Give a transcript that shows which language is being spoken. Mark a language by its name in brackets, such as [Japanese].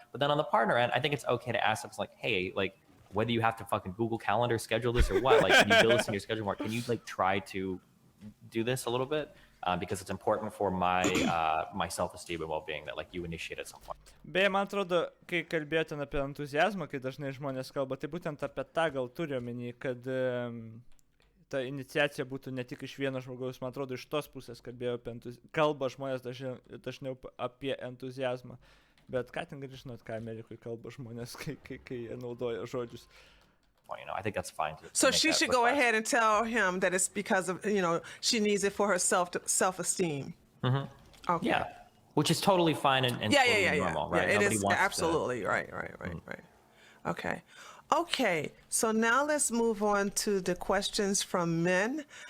[English] But then on the partner end, I think it's okay to ask them, like, hey, like, whether you have to fucking Google Calendar schedule this or what, like, can you build this in your schedule more? Can you like try to do this a little bit? Because it's important for my self-esteem and well-being that like you initiate at some point. [Lithuanian] Beje, man atrodo, kai kalbėjote apie entuziazmą, kai dažnai žmonės kalba, tai būtent apie tą gal turiu omeny, kad ta iniciacija būtų ne tik iš vieno žmogaus, man atrodo, iš tos pusės kalba žmonės dažniau apie entuziazmą. Bet ką ten gali žinot, ką Amerikoje kalba žmonės, kai jie naudoja žodžius. [English] Well, I think that's fine. So she should go ahead and tell him that it's because of, she needs it for her self-esteem. Mm-hmm. Okay. Yeah, which is totally fine and totally normal, right? Yeah, it Nobody is wants absolutely to... right. Okay, so now let's move on to the questions from men.